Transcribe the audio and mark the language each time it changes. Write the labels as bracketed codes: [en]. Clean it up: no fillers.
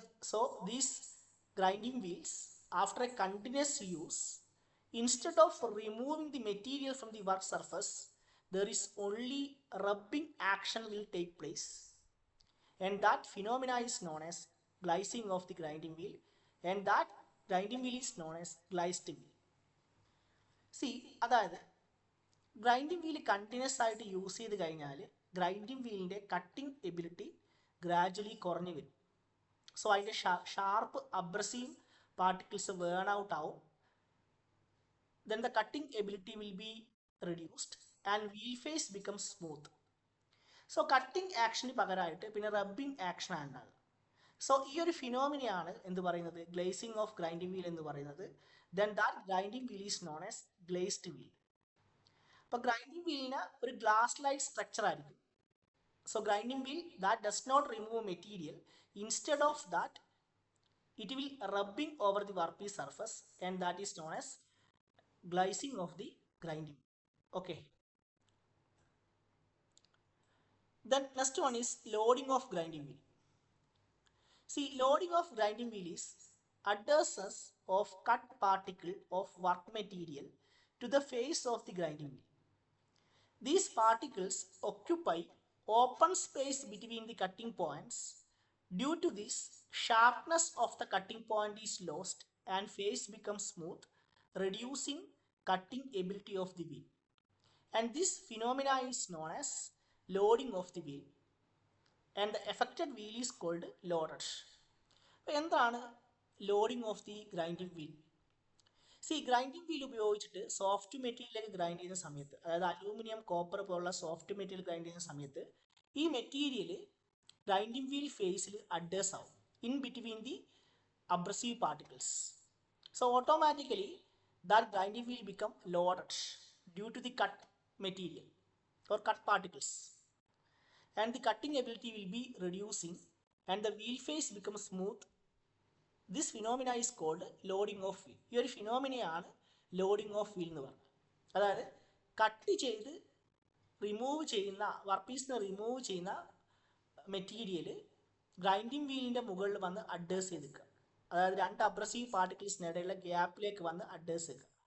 [en] So these grinding wheels, after a continuous use, instead of removing the material from the work surface, there is only rubbing action will take place, and that phenomena is known as glazing of the grinding wheel, and that grinding wheel is known as glazed wheel. [ml] See, അതായത് grinding wheel continuous ആയിട്ട് use ചെയ്ത് കഴിഞ്ഞാൽ grinding വീലിൻ്റെ cutting ability gradually കുറഞ്ഞു വരും. So അതിൻ്റെ sharp abrasive particles വേൺ out ആവും. [en] Then the cutting ability will be reduced and wheel face becomes smooth. So cutting action [ml] പകരമായിട്ട് പിന്നെ റബ്ബിംഗ് ആക്ഷൻ ആണ് ഉണ്ടാകുക. സോ ഈ ഒരു ഫിനോമിനയാണ് എന്ത് പറയുന്നത്, ഗ്ലേസിംഗ് ഓഫ് ഗ്രൈൻഡിംഗ് വീൽ എന്ന് പറയുന്നത്. [en] Then that grinding wheel is known as glazed wheel. [ml] അപ്പോൾ ഗ്രൈൻഡിംഗ് വീലിന് ഒരു ഗ്ലാസ് ലൈക്ക് സ്ട്രക്ചർ ആയിരിക്കും. [en] So grinding wheel that does not remove material, instead of that it will rubbing over the workpiece surface, and that is known as glazing of the grinding. Okay. Then next one is loading of grinding wheel. See, loading of grinding wheel is adhesive of cut particle of work material to the face of the grinding wheel. These particles occupy open space between the cutting points. Due to this, sharpness of the cutting point is lost and face becomes smooth, reducing cutting ability of the wheel. And this phenomena is known as loading of the wheel, and the affected wheel is called loaded. [ml] എന്താണ് loading of the grinding wheel? C, grinding wheel ഉപയോഗിച്ചിട്ട് soft മെറ്റീരിയലൊക്കെ grind ചെയ്യുന്ന സമയത്ത്, അതായത് aluminium, copper പോലുള്ള soft material grind ചെയ്യുന്ന സമയത്ത് ഈ material grinding wheel ഫേസിൽ അഡ്ജസ്റ്റ് ആവും [en] in between the abrasive particles. So automatically that grinding wheel become loaded due to the cut material or cut particles, and the cutting ability will be reducing and the wheel face becomes smooth. This phenomena is called loading of wheel. [ml] ഈ ഒരു ഫിനോമിനയാണ് loading of wheel എന്ന് പറയുന്നത്. അതായത് cut ചെയ്ത് remove ചെയ്യുന്ന work പീസിന് remove ചെയ്യുന്ന material grinding വീലിൻ്റെ മുകളിൽ വന്ന് അഡ്ജസ്റ്റ് ചെയ്ത് നിൽക്കുക, അതായത് രണ്ട് അബ്രസീവ് പാർട്ടിക്കിൾസിനിടയിലുള്ള ഗ്യാപ്പിലേക്ക് വന്ന് അഡ്ജസ്റ്റ് ചെയ്യുക.